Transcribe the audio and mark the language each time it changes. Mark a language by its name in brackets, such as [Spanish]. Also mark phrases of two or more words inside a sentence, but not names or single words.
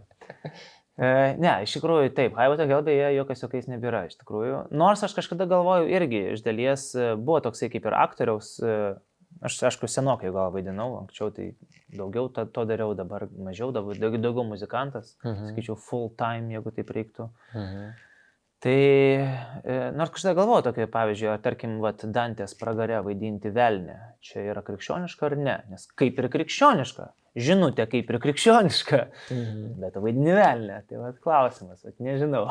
[Lithuanian] Ne, iš tikrųjų taip, Highway to Hell beje jokiais nebėra, iš tikrųjų. Nors aš kažkada galvoju irgi, iš dalies buvo toksai kaip ir aktoriaus, aš aišku senokai gal vaidinau, anksčiau tai daugiau to dariau, dabar mažiau, daugiau muzikantas, sakyčiau [English] full time, [Lithuanian] jeigu taip reiktų. Tai nors kažkada galvoju tokį, pavyzdžiui, tarkim, Dantės pragare vaidinti velnę, čia yra krikščioniška ar ne, nes kaip ir krikščioniška, žinutė kaip ir krikščioniška, bet vaidini velnę, tai klausimas, nežinau.